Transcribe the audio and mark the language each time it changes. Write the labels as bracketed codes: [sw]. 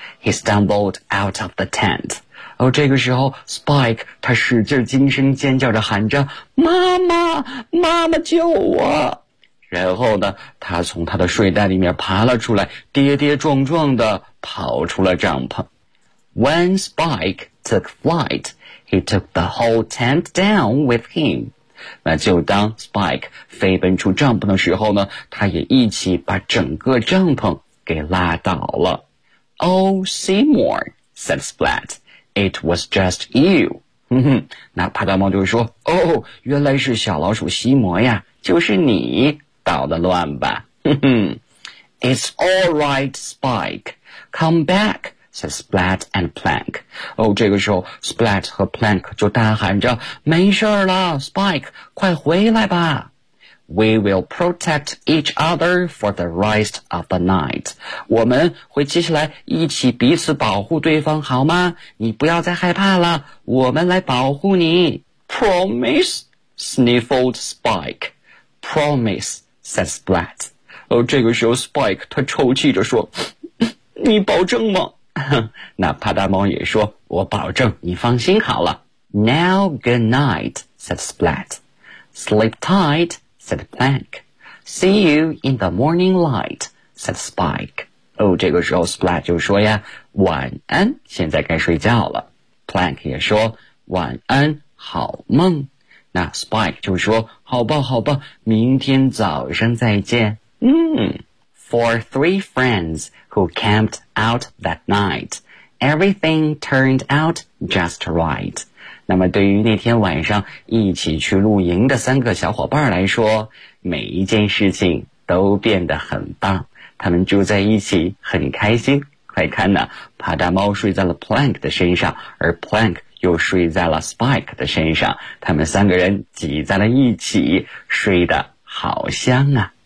[en] He stumbled out of the tent. [zh] 哦，这个时候 ,Spike, 他使劲惊声尖叫着喊着妈妈妈妈救我。然后呢他从他的睡袋里面爬了出来跌跌撞撞地跑出了帐篷。 [en] When Spike took flight, he took the whole tent down with him. [zh] 那就当 Spike 飞奔出帐篷的时候呢他也一起把整个帐篷给拉倒了。 [en] Oh, Seymour, said Splat. It was just you. [zh] 那帕达猫就说哦，原来是小老鼠西摩呀，就是你捣的乱吧。 [en] It's all right, Spike. Come back, said Splat and Plank. [zh] 哦，这个时候 Splat 和 Plank 就大喊着没事了 Spike, 快回来吧。 [en] We will protect each other for the rest of the night. [zh] 我们会接下来一起彼此保护对方好吗？你不要再害怕了，我们来保护你。 [en] Promise? Sniffled Spike. Promise, said Splat. [zh] 哦，这个时候 Spike 他抽泣着说，你保证吗？那帕达猫也说，我保证，你放心好了。 [en] Now good night, said Splat. Sleep tight. said Plank. See you in the morning light, said Spike. [zh] 哦，这个时候 Splat 就说呀，晚安，现在该睡觉了。 Plank 也说，晚安，好梦。那 Spike 就说，好吧，好吧，明天早上再见。 [en] For three friends who camped out that night, everything turned out just right. [zh] 那么对于那天晚上一起去露营的三个小伙伴来说每一件事情都变得很棒他们住在一起很开心快看呢帕达猫睡在了 Plank 的身上而 Plank 又睡在了 Spike 的身上他们三个人挤在了一起睡得好香啊